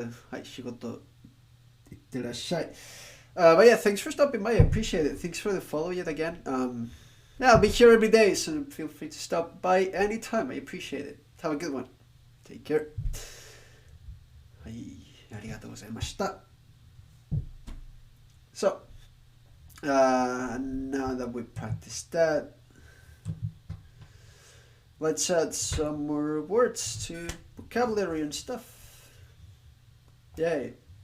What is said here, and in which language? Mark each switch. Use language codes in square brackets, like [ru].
[ja] はい、仕事行ってらっしゃい. [en] But yeah, thanks for stopping by. I appreciate it. Thanks for the follow yet again. Yeah, I'll be here every day, so feel free to stop by anytime. I appreciate it. Have a good one. Take care. [ja] はい、ありがとうございました. [en] So, now that we practiced that, let's add some more words to vocabulary and stuff. Yay.